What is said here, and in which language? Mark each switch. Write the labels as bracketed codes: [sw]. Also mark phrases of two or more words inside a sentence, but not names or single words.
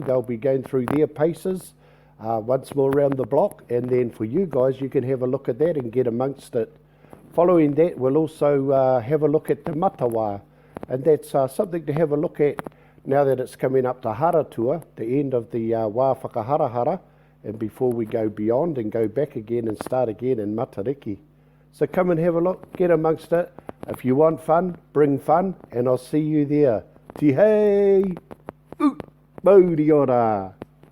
[en] They'll be going through their paces once more around the block. And then for you guys, you can have a look at that and get amongst it. Following that, we'll also have a look at the matawa. And that's something to have a look at now that it's coming up to HARATUA, the end of the [mi] wā whakaharahara, [en] and before we go beyond and go back again and start again in Matariki. So come and have a look, get amongst it. If you want fun, bring fun, and I'll see you there. [mi] Tihei! Mauri ora!